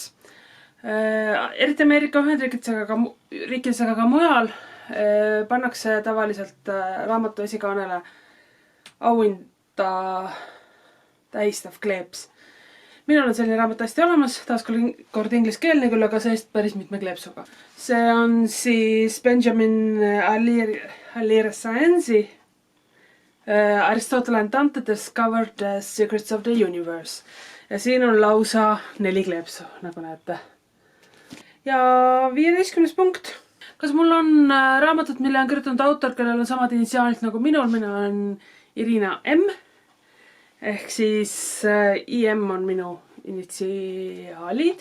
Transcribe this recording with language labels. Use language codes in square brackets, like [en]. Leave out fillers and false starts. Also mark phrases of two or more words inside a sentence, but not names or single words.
[et] Eriti Ameerika Ühendriikides, aga ka mujal pannakse tavaliselt raamatu esikaanele auhinda tähistav kleeps. Minul on selline raamat hästi olemas, taaskord ingliskeelne küll, aga seest päris mitme kleepsuga. See on siis Benjamin Alire-Saenzi Aristotle and Dante Discovered the Secrets of the Universe. Ja siin on lausa 4 kleepsu, nagu näete. Ja 15. punkt. Kas mul on raamatut, mille on kirjutanud autor, kellel on samad initsiaalid nagu minul? Mina on Irina M. Ehk siis IM on minu initsiaalid.